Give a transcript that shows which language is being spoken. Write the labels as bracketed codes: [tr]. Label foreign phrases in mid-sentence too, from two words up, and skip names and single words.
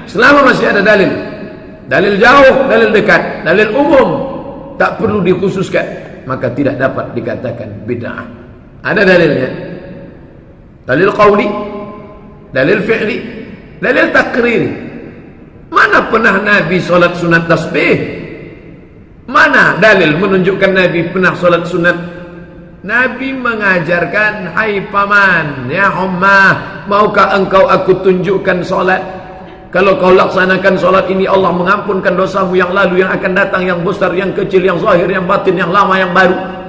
[id] Selama masih ada dalil, dalil jauh, dalil dekat, dalil umum, tak perlu dikhususkan, maka tidak dapat dikatakan bid'ah. Ada dalilnya, dalil qauli, dalil fi'li, dalil takriri. Mana pernah Nabi solat sunat tasbih? Mana dalil menunjukkan Nabi pernah solat sunat? Nabi mengajarkan, hai paman, [ar] يا أمة, [id] maukah engkau aku tunjukkan solat? Kalau kau laksanakan solat ini, Allah mengampunkan dosamu yang lalu, yang akan datang, yang besar, yang kecil, yang zahir, yang batin, yang lama, yang baru.